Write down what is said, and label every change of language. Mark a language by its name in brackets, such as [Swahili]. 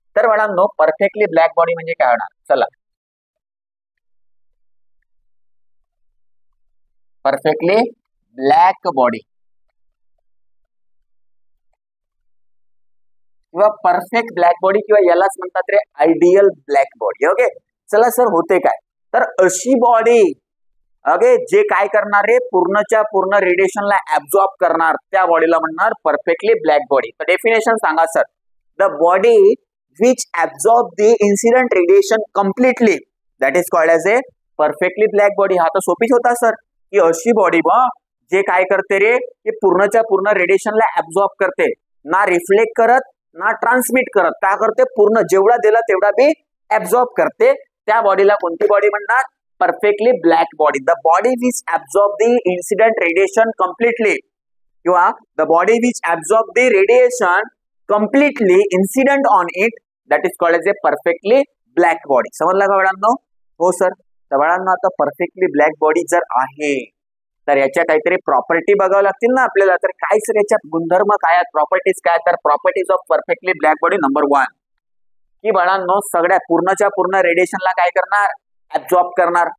[Marathi] तर बाळांनो perfectly black body म्हणजे काय होणार? चला, परफेक्टली ब्लॅक बॉडी किंवा परफेक्ट ब्लॅक बॉडी किंवा यालाच म्हणतात रे आयडियल ब्लॅक बॉडी. ओके, चला सर होते काय? तर अशी बॉडी ओके जे काय करणार रे, पूर्णच्या पूर्ण रेडिएशनला ऍब्झॉर्ब करणार, त्या बॉडीला म्हणणार परफेक्टली ब्लॅक बॉडी. तर डेफिनेशन सांगा sir. [English] The body which absorb the incident radiation completely, that is called as a perfectly black body. [Marathi] हा तर सोपीच होता सर की अशी बॉडी जे काय करते रे, की पूर्णच्या पूर्ण रेडिएशनला ऍब्झॉर्ब करते, ना रिफ्लेक्ट करत ना ट्रान्समिट करत. काय करते? पूर्ण जेवढा दिला तेवढा बी ऍब्झॉर्ब करते. त्या बॉडीला कोणती बॉडी म्हणणार? Perfectly black body. [English] The body which absorb the incident radiation completely किंवा the body which absorb the radiation completely incident on it, that is called as a perfectly black body. [Marathi] समजला का बाळांनो? हो सर. तर बाळांनो आता perfectly black body जर आहे तर याच्या काहीतरी प्रॉपर्टी बघावं लागतील ना आपल्याला. तर काय सर याच्यात गुणधर्म काय आहेत, प्रॉपर्टीज काय? तर properties of perfectly black body number 1 की बाळांनो सगळ्या पूर्णच्या पूर्ण रेडिएशनला काय करणार? ऍब्झॉर्ब करणार.